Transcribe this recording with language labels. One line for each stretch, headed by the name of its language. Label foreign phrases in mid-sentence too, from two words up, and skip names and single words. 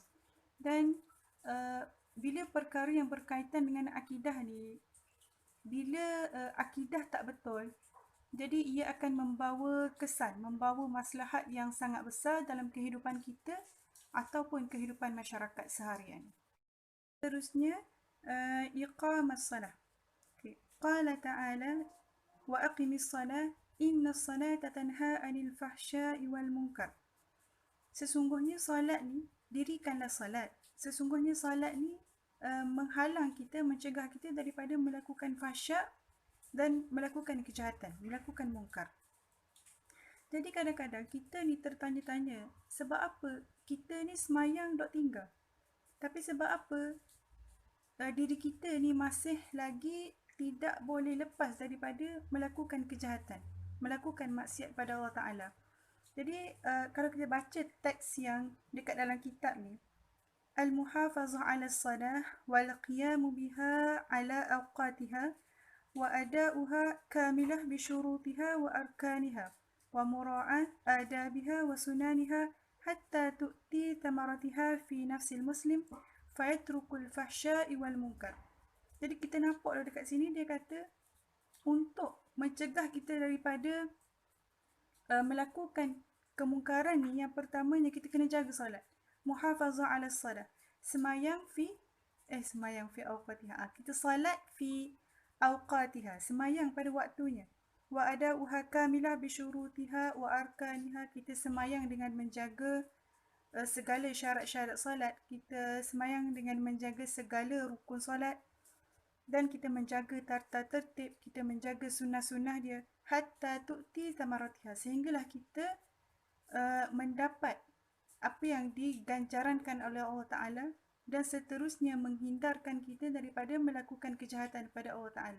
Malay: Dan bila perkara yang berkaitan dengan akidah ni, bila akidah tak betul, jadi ia akan membawa kesan, membawa maslahat yang sangat besar dalam kehidupan kita ataupun kehidupan masyarakat seharian. Seterusnya,
Arabic: إقامة الصلاة. قال تعالى وأقم الصلاة إن الصلاة تنهى عن الفحشاء والمنكر.
Malay: Sesungguhnya salat ni, dirikanlah salat. Sesungguhnya salat ni menghalang kita, mencegah kita daripada melakukan fahsya' dan melakukan kejahatan, melakukan munkar. Jadi kadang-kadang kita ni tertanya-tanya, sebab apa kita ni semayang dok tinggal? Tapi sebab apa diri kita ni masih lagi tidak boleh lepas daripada melakukan kejahatan, melakukan maksiat pada Allah Ta'ala. Jadi kalau kita baca teks yang dekat dalam kitab ni,
Arabic: المحافظة على الصلاة والقيام بها على أوقاتها وأداؤها كاملة بشروطها وأركانها ومراعاة آدابها وسننها حتى تؤتي ثمرتها في نفس المسلم فيترك الفحشاء والمنكر.
Malay: Jadi kita nampak dekat sini dia kata untuk mencegah kita daripada melakukan kemungkaran ni, yang pertamanya kita kena jaga solat.
Arabic: محافظة على الصلاة. Semayang في أوقاتها.
Malay: Kita salat
Arabic: في أوقاتها,
Malay: semayang pada waktunya.
Arabic: وأداؤها كاملة بشروطها وأركانها.
Malay: Kita semayang dengan menjaga segala syarat-syarat solat. Kita semayang dengan menjaga segala rukun solat. Dan kita menjaga tata tertib, kita menjaga sunnah-sunnah dia.
Arabic: حتى تؤتي ثمرتها.
Malay: Sehinggalah kita mendapat apa yang diganjarankan oleh Allah Ta'ala, dan seterusnya menghindarkan kita daripada melakukan kejahatan pada Allah Ta'ala.